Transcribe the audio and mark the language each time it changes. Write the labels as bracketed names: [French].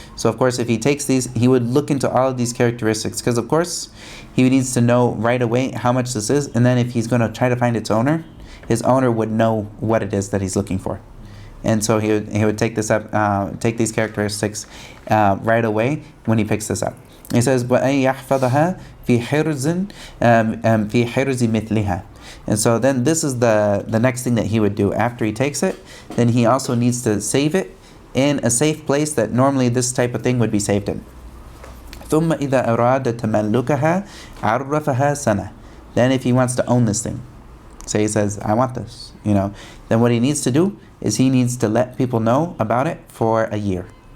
[English] So of course if he takes these, he would look into all of these characteristics, because of course he needs to know right away how much this is, and then if he's going to try to find its owner, his owner would know what it is that he's looking for. And so he would take this up, take these characteristics right away when he picks this up. He says, [Arabic] وَأَن يَحْفَظَهَا فِي حِرْزٍ فِي حِرْزِ مِثْلِهَا. [English] And so then this is the next thing that he would do. After he takes it, then he also needs to save it in a safe place that normally this type of thing would be saved in. [Arabic] ثُمَّ إِذَا أَرَادَ تَمَلُّكَهَا عَرَّفَهَا سَنَةً. [English] Then if he wants to own this thing, say he says, I want this, then what he needs to do is he needs to let people know about it for a year.